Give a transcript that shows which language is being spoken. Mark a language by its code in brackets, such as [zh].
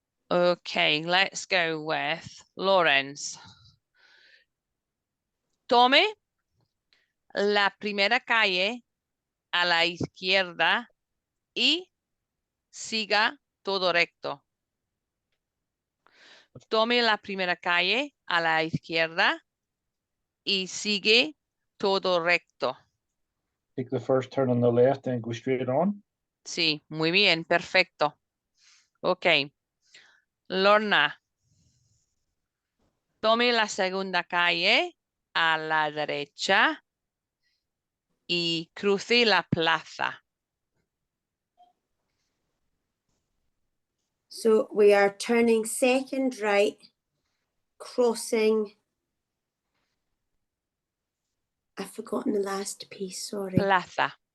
[en] Okay, let's go with Lawrence. [es] Tome la primera calle a la izquierda y siga todo recto. Tome la primera calle a la izquierda y sigue todo recto. [en] Take the first turn on the left and go straight on. [es] Sí, muy bien, perfecto. Ok. Lorna. Tome la segunda calle a la derecha y cruce la plaza. [en] So we are turning second right, crossing. I've forgotten the last piece, sorry. [es] Plaza.